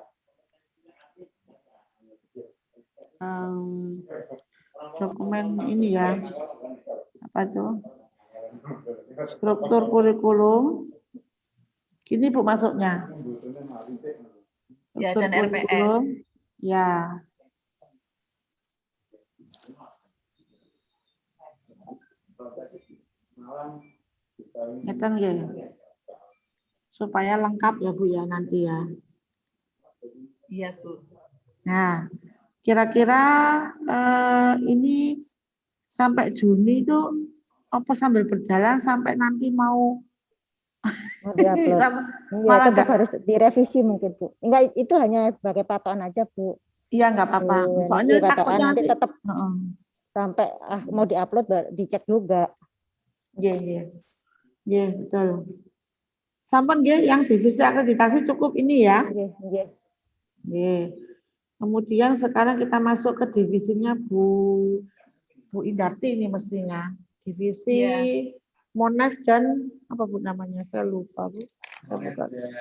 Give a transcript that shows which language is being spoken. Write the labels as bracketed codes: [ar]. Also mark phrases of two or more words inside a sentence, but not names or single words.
[id] Dokumen ini ya. Apa tuh? Struktur kurikulum. Gini Bu masuknya. Ya, dan RPS. Ya. [jv] Ngeten nggih. [id] Supaya lengkap ya Bu ya nanti ya. Iya Bu. Nah, kira-kira ini sampai Juni itu apa sambil berjalan sampai nanti mau Mau diupload. Ya, Malah tetap harus direvisi mungkin Bu. Enggak, itu hanya sebagai patokan aja Bu. iya nggak apa-apa. Soalnya Patokan takutnya nanti tetap Heeh. sampai mau diupload dicek juga. Iya, iya. Iya, betul. [jv] Sampun nggih [id] yang divisi akreditasi cukup ini ya. Iya, iya. Nggih. Kemudian sekarang kita masuk ke divisinya Bu Indarti ini mestinya. Divisi Iya. Monas dan apa Bu namanya? Saya lupa Bu. Saya buka.